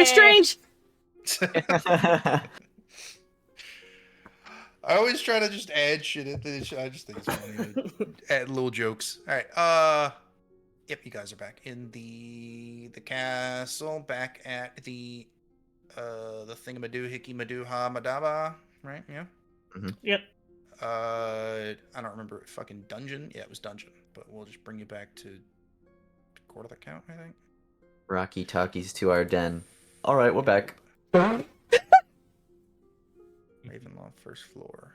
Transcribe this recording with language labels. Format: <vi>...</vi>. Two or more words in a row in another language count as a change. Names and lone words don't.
<en>Strange. I always try to just add shit at this. I just think it's funny. Add little jokes. All right. Yep, you guys are back in the castle, back at the thingamadoo hickey madoo ha madaba, right? Yeah. Mm-hmm. Yep. I don't remember fucking dungeon. Yeah, it was dungeon, but we'll just bring you back to Court of the Count, I think. Rocky talkies to our den. Alright, we're back. Ravenloft, first floor.</en>